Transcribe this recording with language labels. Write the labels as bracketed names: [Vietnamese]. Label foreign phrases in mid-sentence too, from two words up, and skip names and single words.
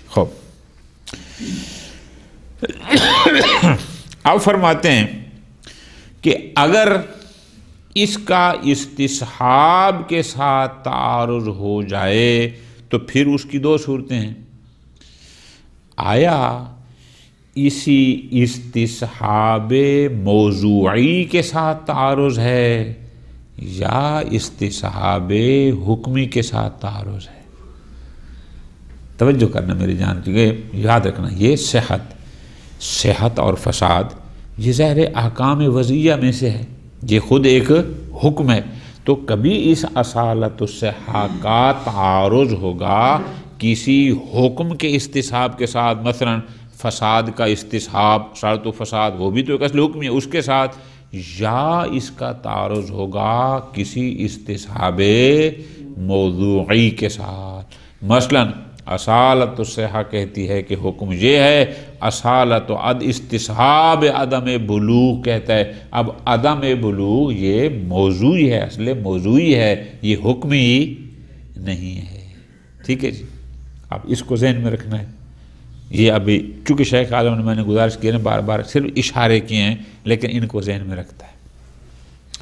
[Urdu] خوب، اب فرماتے ہیں کہ اگر اس کا استصحاب کے ساتھ تعارض ہو جائے تو پھر اس کی دو صورتیں ہیں۔ آیا اسی استصحاب موضوعی کے ساتھ تعارض ہے یا استصحاب حکمی کے ساتھ تعارض ہے؟ توجہ کرنا میری جان، یاد رکھنا یہ صحت اور فساد یہ ظاہر احکام وضعیہ میں سے ہے، یہ خود ایک حکم ہے۔ تو کبھی اس اصالت الصحہ کا تعارض ہوگا کسی حکم کے استصحاب کے ساتھ، مثلا فساد کا استصحاب، شرط و فساد وہ بھی تو ایک اصل حکم ہے اس کے ساتھ، یا اس کا تعارض ہوگا کسی استصحاب موضوعی کے ساتھ۔ مثلا اصالت الصحہ کہتی ہے کہ حکم یہ ہے، اصالت استصحاب عدم بلوغ کہتا ہے اب عدم بلوغ یہ موضوعی ہے، اصل موضوعی ہے، یہ حکمی نہیں ہے۔ ٹھیک ہے جی، اب اس کو ذہن میں رکھنا ہے۔ یہ ابھی چونکہ شیخ اعظم نے میں نے گزارش کی ہے، بار بار صرف اشارے کیے ہیں، لیکن ان کو ذہن میں رکھتا ہے۔